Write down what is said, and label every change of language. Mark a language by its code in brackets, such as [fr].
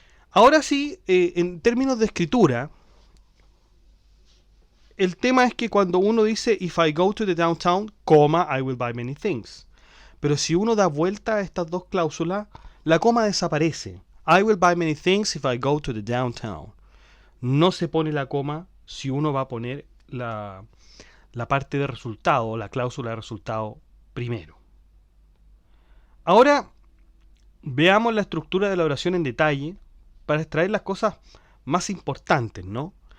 [es] Ahora sí, en términos de escritura, el tema es que cuando uno dice [en] if I go to the downtown, [es] coma, [en] I will buy many things. [es] Pero si uno da vuelta a estas dos cláusulas, la coma desaparece. [en] I will buy many things if I go to the downtown. [es] No se pone la coma si uno va a poner la parte de resultado, la cláusula de resultado primero. Ahora veamos la estructura de la oración en detalle para extraer las cosas más importantes, ¿no?